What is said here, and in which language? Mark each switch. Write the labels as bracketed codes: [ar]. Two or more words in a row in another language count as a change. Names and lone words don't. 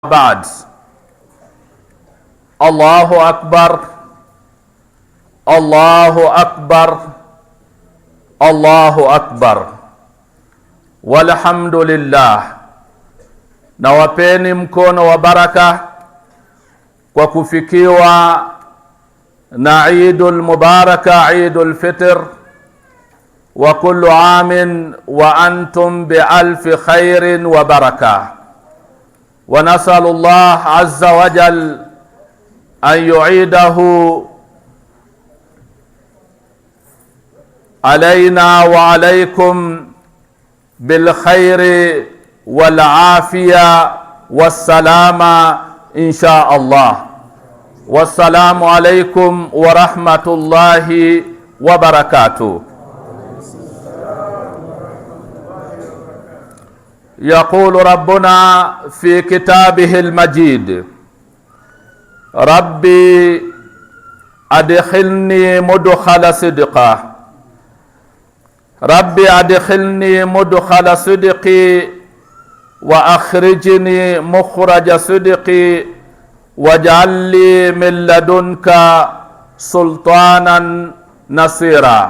[ar] بعد. الله أكبر الله أكبر الله أكبر والحمد لله. [sw] Na wapeni mkono wa baraka kwa kufikiwa na [ar] Eidul Mubaraka, Eidul Fitr, وكل عام وأنتم بألف خير وبركة. ونسأل الله عز وجل أن يعيده علينا وعليكم بالخير والعافية والسلامة إن شاء الله. والسلام عليكم ورحمة الله وبركاته. يقول ربنا في كتابه المجيد: ربي أدخلني مدخل صدقه، ربي أدخلني مدخل صدقي وأخرجني مخرج صدقي واجعل لي من لدنك سلطانا نصيرا.